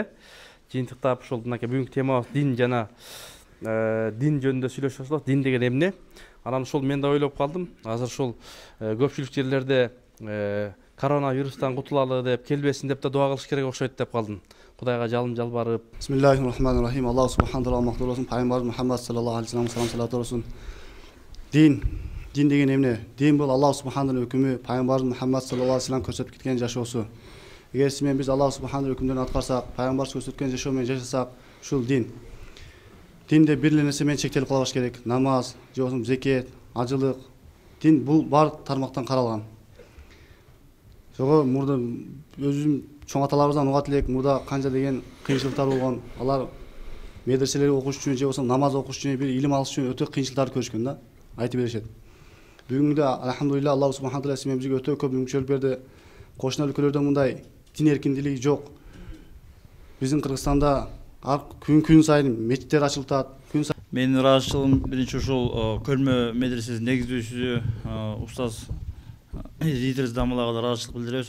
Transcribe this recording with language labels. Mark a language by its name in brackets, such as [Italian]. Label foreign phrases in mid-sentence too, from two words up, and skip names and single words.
[Kyrgyz] Жыйынтыктап ошол мынакей бүгүнкү темабыз дин жана дин жөнүндө сүйлөшөбүз. Дин деген эмне? Анан ошол мен да ойлоп калдым. Азыр ошол көпчүлүк жерлерде коронавирустан кутулалы деп, келбесин деп да дуа кылыш керек окшойт деп калдым. Кудайга жалым жалбарып. [Arabic] بسم الله الرحمن الرحيم. الله سبحانه و [Kyrgyz] мактуу болсун. Пайгамбарыбыз Мухаммад [Arabic] صلى الله عليه وسلم [Kyrgyz] салат болсун. Дин деген эмне? Дин бул [Arabic] الله سبحانه [Kyrgyz] өкүмү, пайгамбарыбыз Мухаммад [Arabic] صلى الله عليه وسلم [Kyrgyz] көрсөтүп кеткен жашоосу. Эгер сиз менен биз [Arabic] الله سبحانه [Kyrgyz] өкүмдөрүн аткарсак, пайгамбарыбыз көрсөткөн жашоо менен жашасак, ушул дин. Динде бир эле нерсе менен чектелип калбаш керек. Намаз, же болбосо зекет, ажылык. Дин бул баардык тармактан каралган. Ошого мурда өзүм чоң аталарыбыздан угат элек, мурда канча деген кыйынчылыктар болгон. Алар медреселерге окуш үчүн же болбосо намаз окуш үчүн, бир илим алыш үчүн өтө кыйынчылыктарды көрүшкөн да. Айтып беришет. Бүгүнгүдө алхамдулилла [Arabic] الله سبحانه وتعالى [Kyrgyz] бизге өтө көп мүмкүнчүлүк берди. Кошуна өлкөлөрдө мындай дин эркиндиги жок. Биздин Кыргызстанда күн сайын мечиттер ачылып атат. Менин ыраазычылыгым биринчи ушул көрмө медресесинин негиздөөчүсү устаз Идрис Дамылага ыраазычылык билдиребиз.